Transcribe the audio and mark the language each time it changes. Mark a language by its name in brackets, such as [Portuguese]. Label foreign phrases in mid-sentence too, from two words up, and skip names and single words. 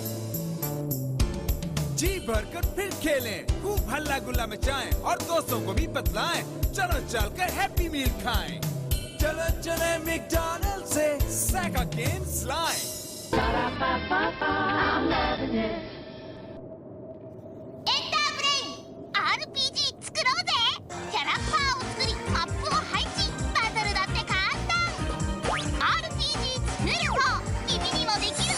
[Hindi] जी भरकर फिर खेलें, खूब हल्ला गुल्ला मचाएं और दोस्तों को भी बतलाएं। चलो चलकर हैप्पी मील खाएं। चलो चले मैकडॉनल्ड से सेगा गेम्स लाएं। [Japanese] RPG 作ろうぜ。キャラクターを作りマップを配信、バトルだって簡単。 RPG 作ると君にもできる。